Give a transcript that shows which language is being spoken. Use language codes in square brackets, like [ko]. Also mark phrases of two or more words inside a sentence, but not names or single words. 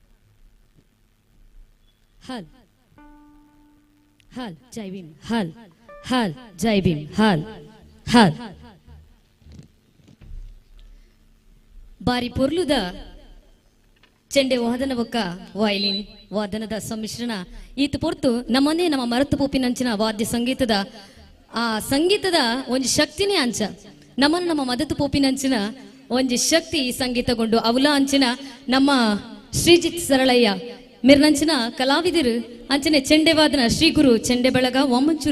[tcy] ಹಾಲ್ ಹಾಲ್ ಜೈ ಭೀಮ್ ಹಾಲ್ ಹಾಲ್ ಜೈ ಭೀಮ್ ಹಾಲ್ ಹಾಲ್ ಬಾರಿ ಪೊರ್ಲುದ ಚೆಂಡೆ ವಾದನ ಬೊಕ್ಕ ವಯಲಿನ್ ವಾದನದ ಸಮ್ಮಿಶ್ರಣ ಈತ ಪೊರ್ತು ನಮ್ಮನ್ನೇ ನಮ್ಮ ಮರತು ಪೋಪಿನಂಚಿನ ವಾದ್ಯ ಸಂಗೀತದ ಆ ಸಂಗೀತದ ಒಂಜಿ ಶಕ್ತಿನೇ ಅಂಚ ನಮ್ಮನ್ನು ನಮ್ಮ ಮದತು ಪೋಪಿನಂಚಿನ ಒಂಜಿ ಶಕ್ತಿ ಸಂಗೀತಗೊಂಡು ಅವಲ ಅಂಚಿನ ನಮ್ಮ ಶ್ರೀಜಿತ್ ಸರಳಯ್ಯ ಮಿರ್ನಂಚಿನ ಕಲಾವಿದರು ಅಂಚನೆ ಚೆಂಡೆ ವಾದನ ಶ್ರೀ ಗುರು ಚೆಂಡೆ ಬಳಗ ಒಮ್ಮಂಚೂರು